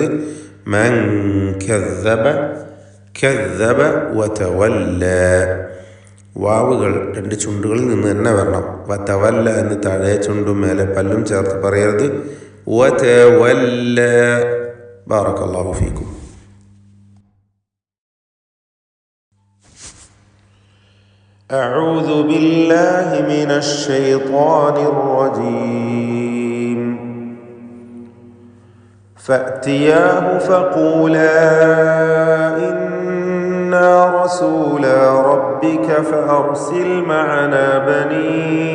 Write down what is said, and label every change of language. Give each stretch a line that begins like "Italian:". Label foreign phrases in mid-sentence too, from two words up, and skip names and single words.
Arabic: من كذب كذب وتولى.
Malayalam: വാവുകൾ 2 ചുണ്ടുകളിൽ നിന്ന് തന്നെ വരണം. വതവല്ല എന്ന് താഴെ ചുണ്ടും മേലെ പല്ലും ചേർത്ത് പറയരുത്.
Arabic: وتولى. بارك الله فيكم. أعوذ بالله من الشيطان الرجيم. فأتياه فقولا إنا رسولا ربك فأرسل معنا بني